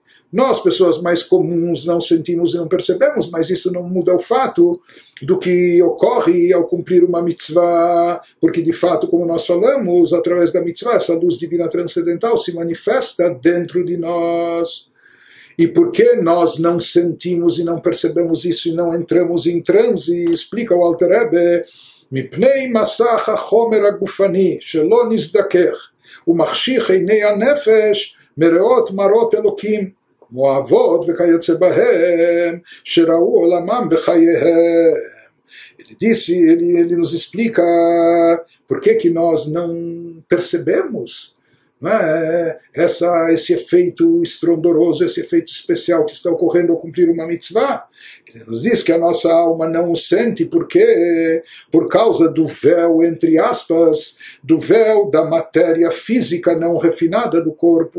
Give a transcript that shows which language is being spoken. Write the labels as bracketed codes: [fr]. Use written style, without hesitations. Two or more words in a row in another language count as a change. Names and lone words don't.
[pt] Nós, pessoas mais comuns, não sentimos e não percebemos, mas isso não muda o fato do que ocorre ao cumprir uma mitzvah, porque de fato, como nós falamos, através da mitzvah, essa luz divina transcendental se manifesta dentro de nós. E por que nós não sentimos e não percebemos isso e não entramos em transe? Explica o Alter Rebbe, [he] מפני מסך החומר הגופני שלא נזדכך ומחשיך עיני הנפש מראות מראות אלוקים כמו אבות וכיוצא בהם שראו עולמם בחייהם. [pt] Ele nos explica por que nós não percebemos, né, esse efeito estrondoroso, esse efeito especial que está ocorrendo ao cumprir uma mitzvah. Ele nos diz que a nossa alma não o sente porque, por causa do véu, entre aspas, do véu da matéria física não refinada do corpo.